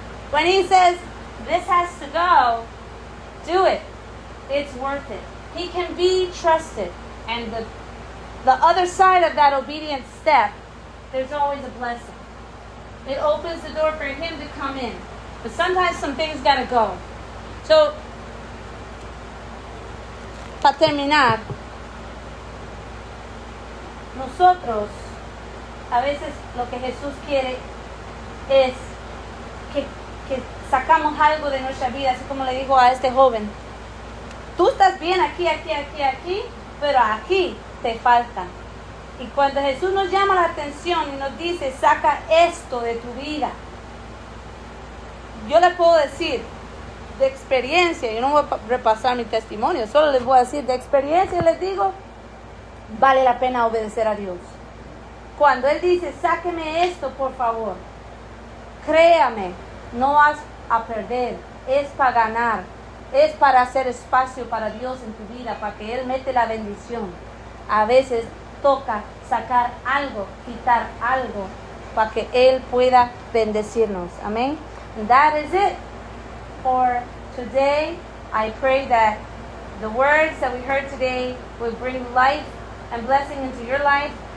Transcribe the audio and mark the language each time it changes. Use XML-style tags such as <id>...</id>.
<en>When he says, this has to go, do it. It's worth it. He can be trusted. And the other side of that obedient step, there's always a blessing. It opens the door for him to come in. But sometimes some things got to go.</en> <es>So, para terminar, nosotros, a veces lo que Jesús quiere es que sacamos algo de nuestra vida, así como le dijo a este joven. Tú estás bien aquí, pero aquí te falta. Y cuando Jesús nos llama la atención y nos dice, saca esto de tu vida, yo le puedo decir, de experiencia, yo no voy a repasar mi testimonio, solo les voy a decir, de experiencia les digo, vale la pena obedecer a Dios. Cuando Él dice, sáqueme esto, por favor, créame, no vas a perder, es para ganar, es para hacer espacio para Dios en tu vida, para que Él mete la bendición. A veces toca sacar algo, quitar algo, para que Él pueda bendecirnos.</es> <en>Amén. And that is it for today. I pray that the words that we heard today will bring life and blessing into your life.</en>